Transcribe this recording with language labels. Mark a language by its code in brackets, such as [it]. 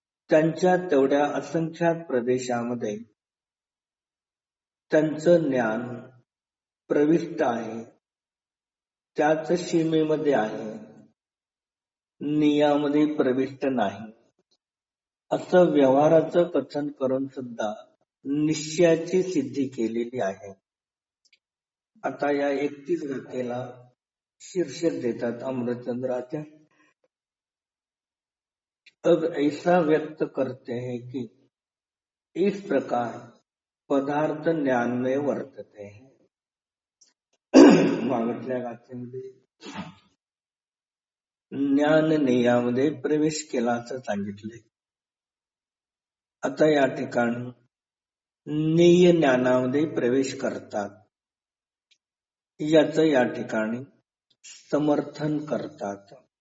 [mr] त्यांच्या तेवढ्या असंख्यात प्रदेशामध्ये त्यांचं ज्ञान प्रविष्ट आहे. त्याच सीमेमध्ये आहे, नियामध्ये प्रविष्ट नाही. असं व्यवहाराचं कथन करून सुद्धा निश्चयाची सिद्धी केलेली आहे. आता या 31 गाथेला शीर्षक देतात अमृतचंद्राच्या, [hi] अब ऐसा व्यक्त करते हैं कि इस प्रकार पदार्थ ज्ञान में वर्तते हैं. [mr] मागटल्या गाथेमध्ये ज्ञान नेयामध्ये प्रवेश केला असं सांगितले. आता या ठिकाणी नेय ज्ञानामध्ये प्रवेश करतात याचं या ठिकाणी समर्थन करतात.